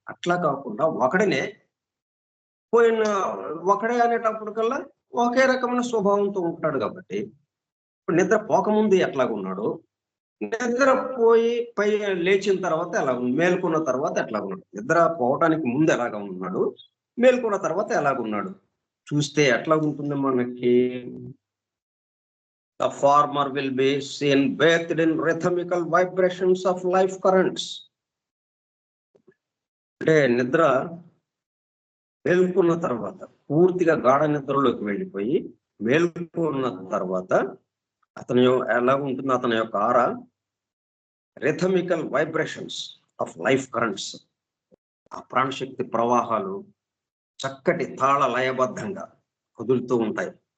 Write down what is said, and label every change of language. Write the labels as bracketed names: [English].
[Telugu] అట్లా కాకుండా పోయిన ఒకడే అనేటప్పటికల్లా ఒకే రకమైన స్వభావంతో ఉంటాడు కాబట్టి, ఇప్పుడు నిద్ర పోకముందు ఎట్లాగున్నాడు, నిద్రపోయి లేచిన తర్వాత మేల్కొన్న తర్వాత ఎట్లాగున్నాడు, నిద్ర పోవటానికి ముందు ఎలాగా ఉన్నాడు, మేల్కొన్న తర్వాత ఎలాగున్నాడు చూస్తే ఎట్లాగుంటుంది మనకి. [English] The farmer will be seen bathed in rhythmical vibrations of life currents. [Telugu] అంటే నిద్ర మేల్కొన్న తర్వాత పూర్తిగా గాఢ నిద్రలోకి వెళ్ళిపోయి మేల్కొన్న తర్వాత అతని ఎలా ఉంటుంది, అతని యొక్క ఆరా [English] rhythmical vibrations of life currents, [Telugu] ఆ ప్రాణశక్తి ప్రవాహాలు చక్కటి తాళ లయబద్ధంగా కదులుతూ ఉంటాయి.